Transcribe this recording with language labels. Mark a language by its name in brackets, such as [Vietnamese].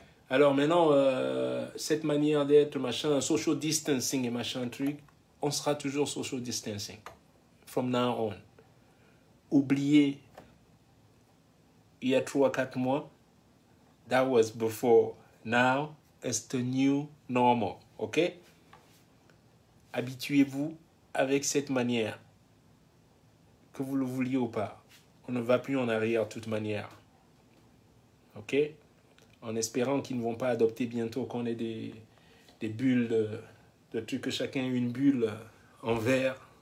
[French] Alors maintenant, cette manière d'être, machin, social distancing et machin truc, on sera toujours social distancing. [English] From now on. [French] Oubliez, il y a 3-4 mois, [English] that was before. Now, it's the new normal. OK? [French] Habituez-vous avec cette manière, que vous le vouliez ou pas. On ne va plus en arrière de toute manière. OK? En espérant qu'ils ne vont pas adopter bientôt qu'on ait des bulles de trucs, que chacun ait une bulle en verre.